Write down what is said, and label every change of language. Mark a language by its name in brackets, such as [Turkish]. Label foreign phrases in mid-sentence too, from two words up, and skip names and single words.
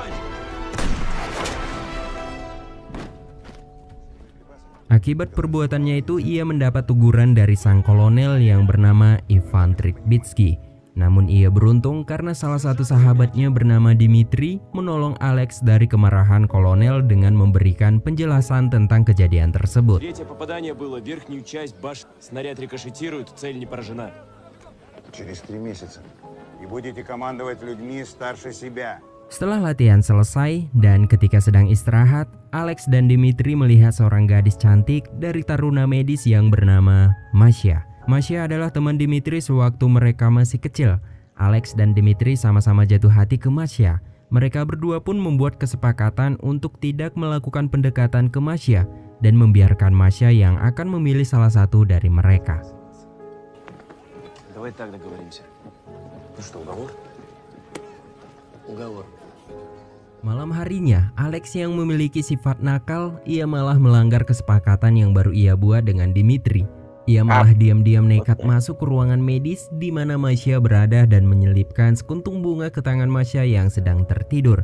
[Indonesian] Akibat perbuatannya itu, ia mendapat teguran dari sang kolonel yang bernama Ivan Tribitsky. Namun ia beruntung karena salah satu sahabatnya bernama Dimitri menolong Alex dari kemarahan kolonel dengan memberikan penjelasan tentang kejadian tersebut. [Russian] Третье попадание было в верхнюю часть башни. Снаряд рикошетирует, цель не поражена. Через 3 месяца. И будете командовать людьми старше себя. [Indonesian] Setelah latihan selesai dan ketika sedang istirahat, Alex dan Dimitri melihat seorang gadis cantik dari taruna medis yang bernama Masya. Masya adalah teman Dimitri sewaktu mereka masih kecil. Alex dan Dimitri sama-sama jatuh hati ke Masya. Mereka berdua pun membuat kesepakatan untuk tidak melakukan pendekatan ke Masya dan membiarkan Masya yang akan memilih salah satu dari mereka. [Russian] Давай так договоримся. Ну что, уговор? Уговор. [Indonesian] Malam harinya, Alex yang memiliki sifat nakal, ia malah melanggar kesepakatan yang baru ia buat dengan Dimitri. Ia malah diam-diam nekat masuk ke ruangan medis di mana Masya berada dan menyelipkan sekuntung bunga ke tangan Masya yang sedang tertidur.